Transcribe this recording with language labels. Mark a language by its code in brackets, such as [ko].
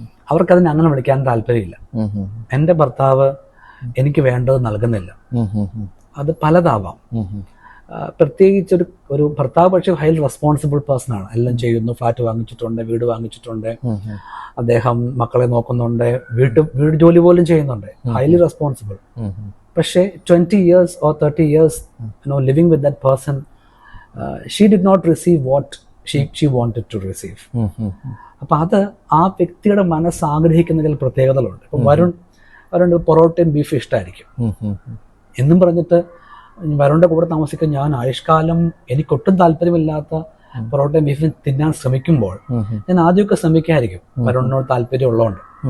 [ml] അവർക്കതിനെ അങ്ങനെ വിളിക്കാൻ താല്പര്യമില്ല. എൻ്റെ ഭർത്താവ് എനിക്ക് വേണ്ടത് നൽകുന്നില്ല. അത് പലതാവാം. പ്രത്യേകിച്ച് ഒരു ഭർത്താവ് പക്ഷേ ഹൈലി റെസ്പോൺസിബിൾ പേഴ്സൺ ആണ്. എല്ലാം ചെയ്യുന്നു, ഫ്ലാറ്റ് വാങ്ങിച്ചിട്ടുണ്ട്, വീട് വാങ്ങിച്ചിട്ടുണ്ട്, അദ്ദേഹം മക്കളെ നോക്കുന്നുണ്ട്, വീട് ജോലി പോലും ചെയ്യുന്നുണ്ട്, ഹൈലി റെസ്പോൺസിബിൾ. [en] പക്ഷേ 20 years or 30 years living with that person, she did not receive what she wanted to receive. [ml] അപ്പം അത് ആ വ്യക്തിയുടെ മനസ്സ് ആഗ്രഹിക്കുന്ന ചില പ്രത്യേകതകളുണ്ട്. ഇപ്പം വരുൺ പൊറോട്ടയും ബീഫ് ഇഷ്ടമായിരിക്കും എന്നും പറഞ്ഞിട്ട് വരുണിൻ്റെ കൂടെ താമസിക്കാൻ ഞാൻ ആയുഷ്കാലം എനിക്കൊട്ടും താല്പര്യമില്ലാത്ത പൊറോട്ടയും ബീഫും തിന്നാൻ ശ്രമിക്കുമ്പോൾ ഞാൻ ആദ്യമൊക്കെ ശ്രമിക്കായിരിക്കും, വരുണിനോട് താല്പര്യം ഉള്ളതുകൊണ്ട്.